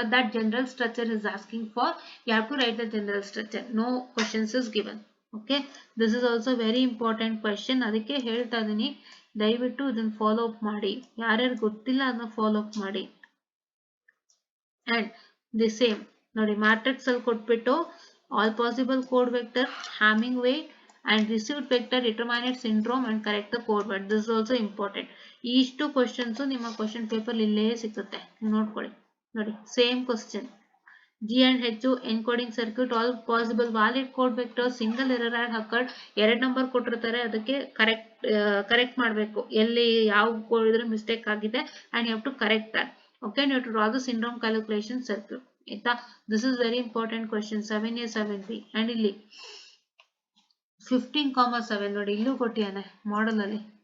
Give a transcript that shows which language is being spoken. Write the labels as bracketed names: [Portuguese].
[English] That general structure is asking for, you have to write the general structure. No questions is given. Okay, this is also very important question. [Kannada] ಅದಕ್ಕೆ ಹೇಳ್ತಾ ಇದೀನಿ, ದಯವಿಟ್ಟು ಇದನ್ನ follow up ಮಾಡಿ. ಯಾರ್ಯಾರು ಗೊತ್ತಿಲ್ಲ ಅದನ್ನ ಫಾಲೋ ಅಪ್ ಮಾಡಿ. [English] and the same ನೋಡಿ, [Kannada] ಮ್ಯಾಟ್ರಿಕ್ಸ್ ಅಲ್ಲಿ ಕೊಟ್ಬಿಟ್ಟು [English] all possible code vector, Hamming weight and received vector, determinate syndrome and correct the code word. This is also important. [Kannada] ಇಷ್ಟು ಕ್ವಶನ್ಸ್ ನಿಮ್ಮ ಕ್ವಶನ್ ಪೇಪರ್ ಇಲ್ಲೇ ಸಿಗುತ್ತೆ, ನೋಡ್ಕೊಳ್ಳಿ. ನೋಡಿ same question. [English] G and H encoding circuit, all possible valid code vectors, single error had occurred. [Kannada] ಎರಡು number ಕೊಟ್ಟಿರ್ತಾರೆ, ಅದಕ್ಕೆ correct ಮಾಡಬೇಕು, ಎಲ್ಲಿ ಯಾವ ಕೋಡ್ ಇದ್ರೆ ಮಿಸ್ಟೇಕ್ ಆಗಿದೆ [English] and you have to correct that. Okay, and you have to draw the syndrome calculation circuit. ಆಯ್ತಾ, this is very important question. 7A 7B. [Kannada] And ಇಲ್ಲಿ 15,7 ನೋಡಿ, ಇಲ್ಲೂ ಕೊಟ್ಟಿಯಾನೆ ಮಾಡಲ್ ಅಲ್ಲಿ.